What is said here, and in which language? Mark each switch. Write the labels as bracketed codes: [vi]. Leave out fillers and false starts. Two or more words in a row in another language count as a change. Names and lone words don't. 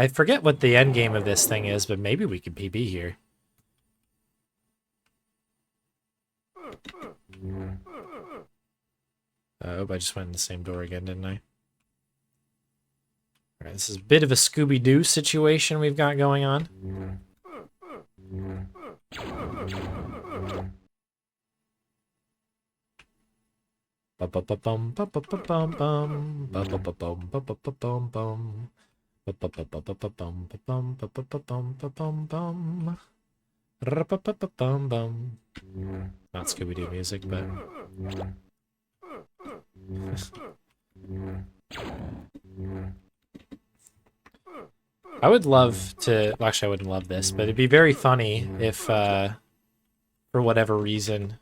[en] I forget what the end game of this thing is, but maybe we could PB here. Oh, I just went in the same door again, didn't I? Alright, this is a bit of a Scooby-Doo situation we've got going on. Ba-ba-ba-bum, ba-ba-ba-bum-bum, ba-ba-ba-bum, ba-ba-ba-bum-bum, ba-ba-ba-ba-ba-bum, ba-ba-ba-bum-ba-bum-ba-bum-bum, ra-ba-ba-ba-bum-bum. Not Scooby-Doo music, but... I would love to... Well, actually, I wouldn't love this, but it'd be very funny if, for whatever reason...